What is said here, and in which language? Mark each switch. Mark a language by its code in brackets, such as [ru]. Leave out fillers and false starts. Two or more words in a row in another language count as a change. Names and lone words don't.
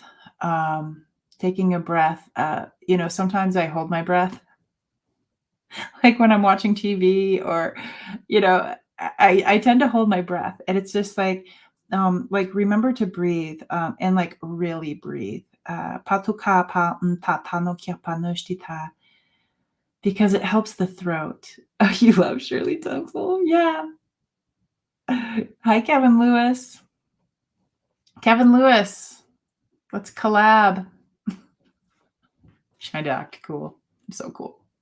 [en] Taking a breath. Sometimes I hold my breath, like when I'm watching TV, or I tend to hold my breath, and it's just like like remember to breathe, and like really breathe. Patuka pa tata no kia pa no shtita, because it helps the throat. Oh, you love Shirley Temple. Yeah. Hi, Kevin Lewis. Kevin Lewis, let's collab. Trying to act cool. I'm so cool.